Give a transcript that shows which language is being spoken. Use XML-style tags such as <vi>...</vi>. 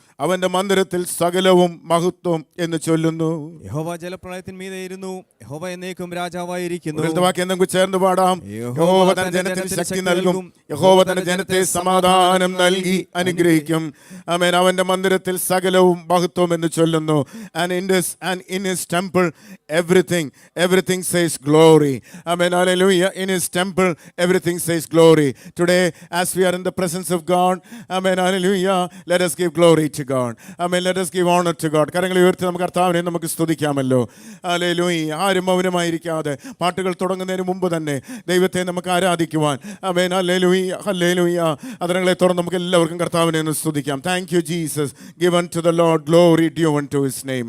<ml>അവന്റെ മന്ദിരത്തിൽ സകലവും മഹത്വം എന്ന് ചൊല്ലുന്നു. യഹോവ ജലപ്രളയത്തിന്മീതെ ഇരുന്നു, യഹോവ എന്നേക്കും രാജാവായിരിക്കുന്നു. നമുക്ക് ചേർന്ന് പാടാം. യഹോവ തന്റെ ജനത്തിന് ശക്തി നൽകും, യഹോവ തന്റെ ജനത്തെ സമാധാനം നൽകി അനുഗ്രഹിക്കും. ആമേൻ. അവന്റെ മന്ദിരത്തിൽ സകലവും മഹത്വം എന്ന് ചൊല്ലുന്നു.</ml> <en>And in his temple everything says glory. Amen, hallelujah. In his temple everything says glory. Today as we are in the presence of God, amen, hallelujah, let us give glory to God. Amen, let us give honor to God.</en> <ml>കരങ്ങൾ ഉയർത്തി നമുക്ക് കർത്താവിനെ നമുക്ക് സ്തുതിക്കാമല്ലോ. Hallelujah. ആരും മൗനമായിരിക്കാതെ പാട്ടുകൾ തുടങ്ങുന്നതിന് മുമ്പ് തന്നെ ദൈവത്തെ നമുക്ക് ആരാധിക്കുവാൻ. ആമേൻ, ഹല്ലേലൂയ, ഹല്ലേലൂയ. അതരങ്ങളെ തുറന്ന് നമുക്ക് എല്ലാവർക്കും കർത്താവിനെ ഒന്ന് സ്തുതിക്കാം.</ml> <en>Thank you Jesus. Give unto the Lord glory due unto his name.</en>